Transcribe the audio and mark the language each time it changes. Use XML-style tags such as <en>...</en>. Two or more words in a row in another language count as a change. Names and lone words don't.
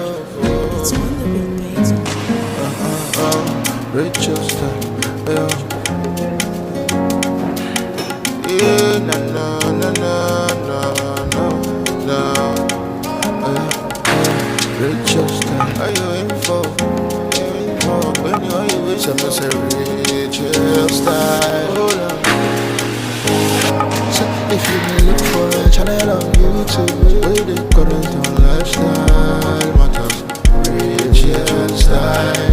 <en>It's on the beat, baby. Rachelsstyle. Yeah, na na. Rachelsstyle. Are you in for? When you are you with someone say rachelsstyle? Hold on. If you look for a channel on YouTube, where they current on lifestyle matters, rachelsstyle.</en>